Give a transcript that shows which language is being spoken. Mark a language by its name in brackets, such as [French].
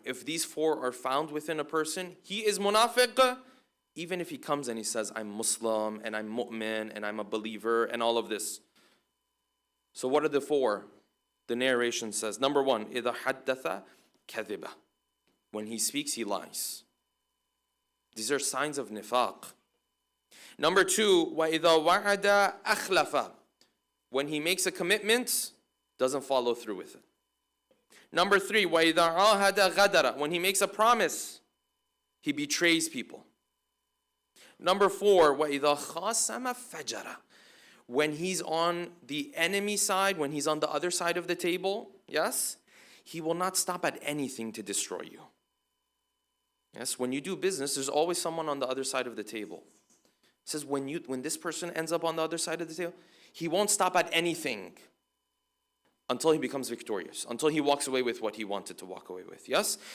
[English] If these 4 are found within a person, he is munafiq, even if he comes and he says, I'm Muslim, and I'm mu'min, and I'm a believer, and all of this. So what are the 4? The narration says, number 1, [Arabic] إِذَا حَدَّثَ كَذِبَ. [English] When he speaks, he lies. These are signs of nifaq. Number 2, [Arabic] وَإِذَا وَعَدَ أَخْلَفَ. [English] When he makes a commitment, doesn't follow through with it. Number 3, [Arabic] وَإِذَا عَاهَدَ غَدَرَ. [English] When he makes a promise, he betrays people. Number 4, [Arabic] وَإِذَا خَاصَمَ فَجَرَ. [English] When he's on the enemy side, when he's on the other side of the table, yes, he will not stop at anything to destroy you. Yes, when you do business, there's always someone on the other side of the table. It says when this person ends up on the other side of the table, he won't stop at anything until he becomes victorious, until he walks away with what he wanted to walk away with. Yes?